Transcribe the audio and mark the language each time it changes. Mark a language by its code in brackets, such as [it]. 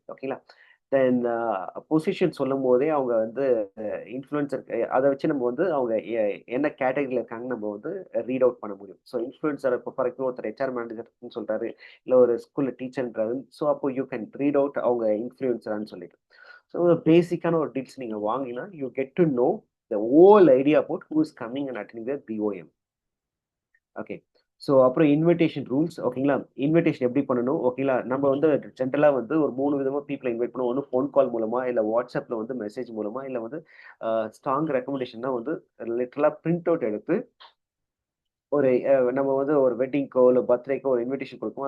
[ta] ஓகேங்களா, தென் பொசிஷன் சொல்லும் போதே அவங்க வந்து இன்ஃப்ளூயன்சர், அதை வச்சு நம்ம வந்து அவங்க என்ன கேட்டகரியில் இருக்காங்கன்னு நம்ம வந்து ரீட் அவுட் பண்ண முடியும். ஸோ இன்ஃப்ளூயன்சர் இப்போ ஃபார் எக்ஸாம்பிள் ஒருத்தர் ஹெச்ஆர் மேனேஜர்னு சொல்றாரு, இல்லை ஒரு ஸ்கூலில் டீச்சர்ன்றாரு. ஸோ அப்போ [en] you can read out [ta] அவங்க இன்ஃப்ளூயன்சரான்னு சொல்லிட்டு. ஸோ பேசிக்கான ஒரு டீல்ஸ் நீங்கள் வாங்கினா [en] You get to know the whole idea about who is coming and attending the BOM. [ta] Okay, so அப்புறம் இன்விடேஷன் ரூல்ஸ். ஓகேங்களா, இன்விடேஷன் எப்படி பண்ணணும்? ஓகேங்களா, நம்ம வந்து ஜென்ரலாக வந்து ஒரு 3 விதமாக பீப்புளை இன்வைட் பண்ணுவோம். ஒன்று ஃபோன் கால் மூலமா, இல்லை வாட்ஸ்அப்பில் வந்து மெசேஜ் மூலமா, இல்லை வந்து ஸ்ட்ராங் ரெக்கமெண்டேஷன் தான் வந்து லிட்டரலாக பிரிண்ட் அவுட் எடுத்து ஒரு நம்ம வந்து ஒரு வெட்டிங்க்கோ இல்லை பர்த்டேக்கோ ஒரு இன்விடேஷன் கொடுப்போம்.